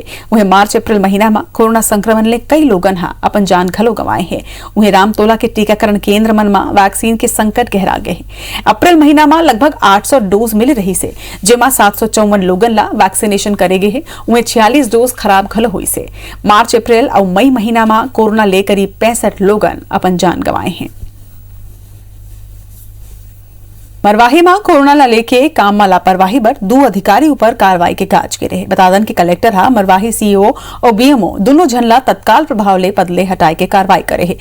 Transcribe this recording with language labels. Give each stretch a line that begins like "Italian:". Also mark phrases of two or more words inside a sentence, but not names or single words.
Chhattisgarhi: वहीं मार्च अप्रैल महीना में कोरोना संक्रमण ले कई लोगन अपन जान घलो गंवाए हैं। वहीं रामतोला के टीकाकरण केंद्र मन में वैक्सीन के संकट गहरा गए हैं। अप्रैल महीना में लगभग 800 डोज मिली रही से, जेमा 754 लोगन ला वैक्सीनेशन करे गए हैं। वहीं 46 डोज खराब घलो हुई से। मार्च अप्रैल और मई महीना में कोरोना ले करीब 65 लोगन अपन जान गंवाए हैं। मरवाही में कोरोना ला लेके काम में लापरवाही बर 2 अधिकारी ऊपर कार्रवाई के काज के रहे। बता दन कि कलेक्टर हा मरवाही सीईओ और बीएमओ दोनों झनला तत्काल प्रभाव ले पदले हटाए के कार्रवाई करे है।